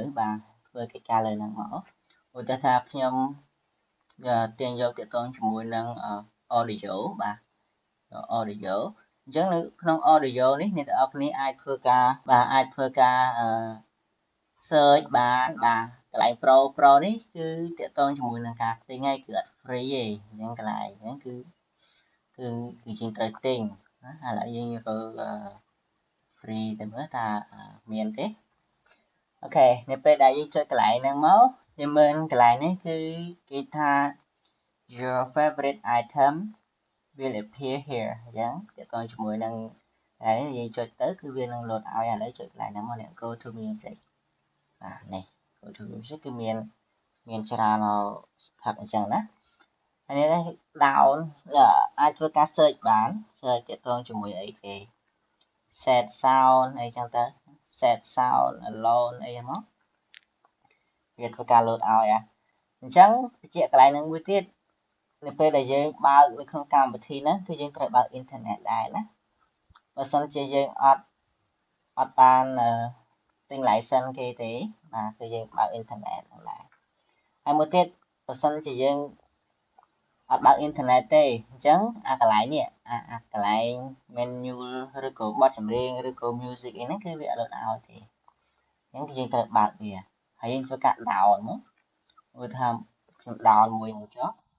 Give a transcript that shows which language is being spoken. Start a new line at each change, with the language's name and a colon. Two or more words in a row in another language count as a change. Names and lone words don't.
Khmer: បាទធ្វើកិច្ចការលើហ្នឹងមកឧទាហរណ៍ថាខ្ញុំទាញយកទាក់ទងជាមួយនឹង audio បាទ audio អញ្ចឹងនៅក្នុង audio នេះអ្នកទាំងអស់គ្នាអាចធ្វើការ search បានបាទកន្លែង pro នេះគឺទាក់ទងជាមួយនឹងការទិញហើយគឺអត់ free ទេអញ្ចឹងកន្លែងហ្នឹងគឺយើងត្រូវទិញណាឥឡូវយើងទៅ free ទៅមើលថាមានទេអូខេនៅពេលដែលយើងចុចកន្លែងហ្នឹងមកយើងមើលកន្លែងនេះគឺគេថា
English: your favorite item will appear here
Khmer: អញ្ចឹងតើតើជាមួយនឹងហើយយើងចុចទៅគឺវានឹង load ឲ្យឥឡូវចុចកន្លែងហ្នឹងមកអ្នក
English: go to music
Khmer: បាទនេះ
English: go to music
Khmer: គឺមាន ច្រើនស្ថិតអញ្ចឹងណាហើយនេះ down អាចធ្វើការ search បាន search តទៅជាមួយអីគេ
English: set sound
Khmer: អីចឹងទៅ
English: set sound alone
Khmer: អីហ្នឹងមកវាធ្វើការ load ឲ្យអញ្ចឹងបញ្ជាក់កន្លែងហ្នឹងមួយទៀតនៅពេលដែលយើងបើកនៅក្នុងកម្មវិធីហ្នឹងគឺយើងត្រូវបើកអ៊ីនធឺណិត ដែរណាបើសិនជាយើងអត់បានទិញ license គេទេបាទគឺយើងបើកអ៊ីនធឺណិតហ្នឹងដែរហើយមួយទៀតបើសិនជាយើងអត់បើកអ៊ីនធឺណិតទេអញ្ចឹងអាកន្លែងនេះអាកន្លែង menu ឬក៏បទចម្រៀងឬក៏ music អីហ្នឹងគឺវាអត់ឲ្យទេអញ្ចឹងគឺយើងត្រូវបើកវាហើយយើងធ្វើការ down មកឧទាហរណ៍ខ្ញុំ down មួយហ្នឹងចុះ